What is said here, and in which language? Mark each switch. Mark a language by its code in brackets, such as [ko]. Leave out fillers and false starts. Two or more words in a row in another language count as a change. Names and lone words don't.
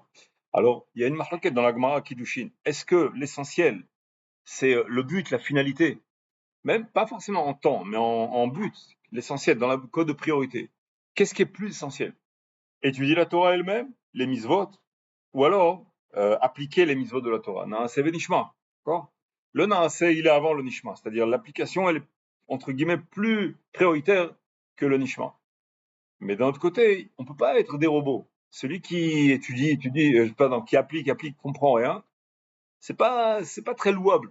[fr] Alors, il y a une marloquette dans la Gemara Kiddushin. Est-ce que l'essentiel, c'est le but, la finalité, même pas forcément en temps, mais en but, l'essentiel, dans la code de priorité? Qu'est-ce qui est plus essentiel? Étudier la Torah elle-même, les mitzvot, ou alors appliquer les mitzvot de la Torah. [he] נעשה ונשמע, [fr] d'accord? Le naaseh, il est avant le nishma, c'est-à-dire l'application, elle est entre guillemets plus prioritaire que le nishma. Mais d'un autre côté, on peut pas être des robots. Celui qui étudie, qui applique, comprend rien, c'est pas très louable.